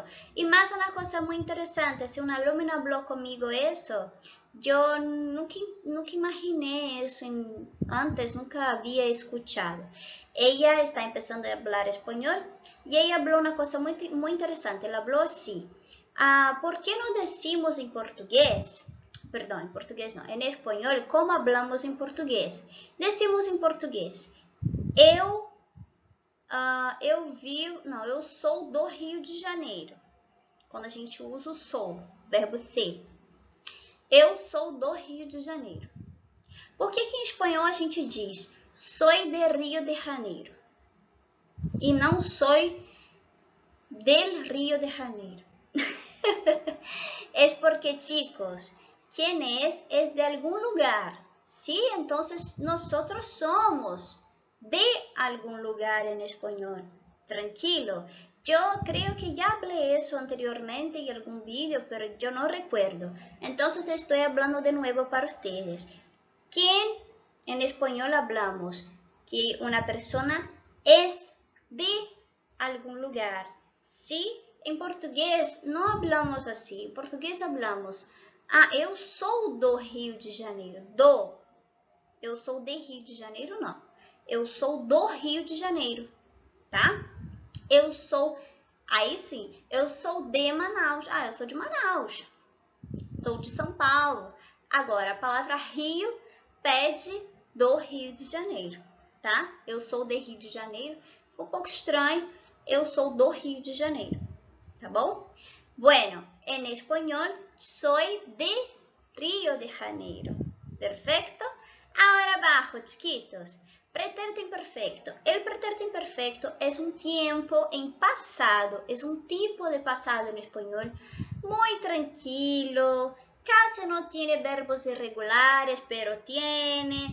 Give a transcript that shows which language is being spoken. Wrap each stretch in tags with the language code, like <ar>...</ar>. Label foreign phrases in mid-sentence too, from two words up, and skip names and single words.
<es>Y más una cosa muy interesante, si un alumno habló conmigo eso, yo nunca imaginé eso antes, nunca había escuchado. Ella está empezando a hablar español y ella habló una cosa muy interesante. Ella habló así, ¿por qué no decimos en portugués? Perdón, en portugués no, en español, ¿cómo hablamos en portugués? Decimos en portugués,</es> <pt>eu sou do Rio de Janeiro. Quando a gente usa o sou, verbo ser. Eu sou do Rio de Janeiro. Por que em espanhol a gente diz</pt> <es>soy de</es> <pt>Rio de Janeiro? E não</pt> <es>soy del</es> <pt>Rio de Janeiro.</pt> <es>Es porque, chicos, ¿quién es? Es de algún lugar. ¿Sí? Entonces nosotros somos de algún lugar en español. Tranquilo. Yo creo que ya hablé eso anteriormente en algún vídeo, pero yo no recuerdo. Entonces estoy hablando de nuevo para ustedes. ¿Quién en español hablamos? Que una persona es de algún lugar. ¿Sí? En portugués no hablamos así. En portugués hablamos,</es> <pt>eu sou do Rio de Janeiro. Eu sou de Rio de Janeiro, não. Eu sou do Rio de Janeiro, tá? Eu sou, aí sim, eu sou de Manaus. Eu sou de Manaus. Sou de São Paulo. Agora, a palavra Rio pede do Rio de Janeiro, tá? Eu sou de Rio de Janeiro. Ficou um pouco estranho. Eu sou do Rio de Janeiro, tá bom?</pt> <es>Bueno, en español, soy de Río de Janeiro. ¿Perfecto? Ahora abajo, chiquitos. Pretérito imperfecto. El pretérito imperfecto es un tiempo en pasado, es un tipo de pasado en español muy tranquilo, casi no tiene verbos irregulares, pero tiene.</es>